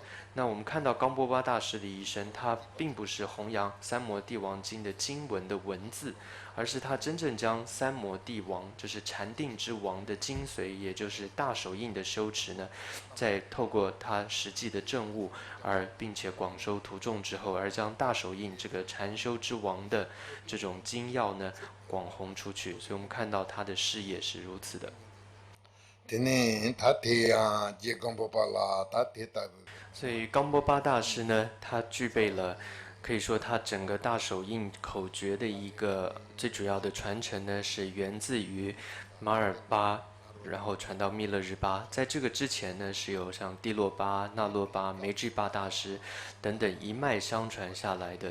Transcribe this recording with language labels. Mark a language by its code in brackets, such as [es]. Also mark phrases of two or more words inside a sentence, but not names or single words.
[zh] 那我们看到冈波巴大师的一生，他并不是弘扬三摩地王经的经文的文字，而是他真正将三摩地王，就是禅定之王的精髓，也就是大手印的修持呢，在透过他实际的证悟，并且广收徒众之后，而将大手印这个禅修之王的这种精要呢，广弘出去。所以我们看到他的事业是如此的。 tene ta te ya je gombo pala ta te ta 所以冈波巴大师呢，他具备了可以说他整个大手印口诀的一个最主要的传承呢，是源自于马尔巴，然后传到密勒日巴。在这个之前呢，是有像蒂洛巴、那洛巴、梅智巴大师等等一脉相传下来的。